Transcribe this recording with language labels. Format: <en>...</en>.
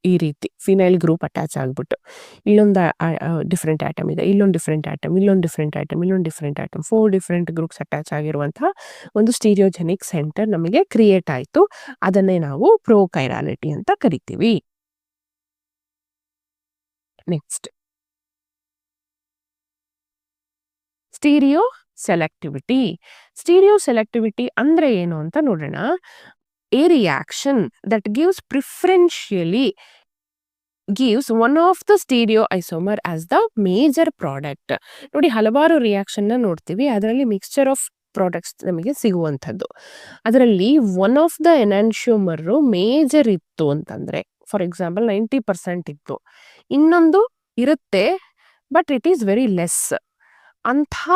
<kn>ಈ ರೀತಿ phenyl group attach ಆಗ್ಬಿಟ್ಟು ಇಲ್ಲೊಂದು ಡಿಫ್ರೆಂಟ್ ಆಟಮ್ ಇದೆ, ಇಲ್ಲೊಂದು ಡಿಫ್ರೆಂಟ್ ಆಟಮ್, ಇಲ್ಲೊಂದು ಡಿಫ್ರೆಂಟ್ ಆಟಮ್, ಇಲ್ಲೊಂದು different atom, 4 different groups attach ಆಗಿರುವಂತಹ ಒಂದು ಸ್ಟೀರಿಯೋಜೆನಿಕ್ ಸೆಂಟರ್ ನಮಗೆ ಕ್ರಿಯೇಟ್ ಆಯಿತು. ಅದನ್ನೇ ನಾವು ಪ್ರೋಕೈರಾಲಿಟಿ ಅಂತ ಕರಿತೀವಿ.</kn> <en>Next, stereoselectivity.</en> <kn>Stereo selectivity ಅಂದ್ರೆ ಏನು ಅಂತ ನೋಡೋಣ.</kn> <en>A reaction that gives preferentially gives one of the stereoisomer as the major product.</en> <kn>ನೋಡಿ, ಹಲವಾರು ರಿಯಾಕ್ಷನ್ ನೋಡ್ತೀವಿ, ಅದರಲ್ಲಿ ಮಿಕ್ಸ್ಚರ್ ಆಫ್ ಪ್ರಾಡಕ್ಟ್ಸ್ ನಮಗೆ ಸಿಗುವಂಥದ್ದು. ಅದರಲ್ಲಿ ಒನ್ ಆಫ್ ದ ಎನಾನ್ಶಿಯೋಮರ್ ಮೇಜರ್ ಇತ್ತು ಅಂತಂದ್ರೆ, ಫಾರ್ ಎಕ್ಸಾಂಪಲ್ 90% ಇತ್ತು, ಇನ್ನೊಂದು ಇರುತ್ತೆ</kn> <en>But it is very less.</en> <kn>ಅಂಥ</kn>